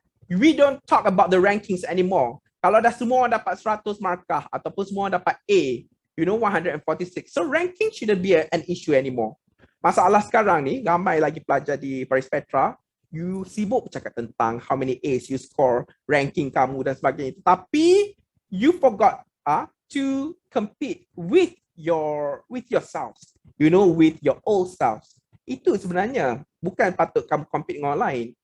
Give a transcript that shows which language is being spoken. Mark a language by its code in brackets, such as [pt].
[en] We don't talk about the rankings anymore. [ms] Kalau dah semua orang dapat 100 markah ataupun semua orang dapat A, you know, 146. [en] So ranking shouldn't be an issue anymore. [ms] Masalah sekarang ni, ramai lagi pelajar di Paris Petra, you sibuk bercakap tentang [en] how many A's you score, [ms] ranking kamu dan sebagainya. [en] Tapi you forgot to compete with yourselves, you know, with your old selves. [ms] Itu sebenarnya bukan patut kamu compete dengan orang lain.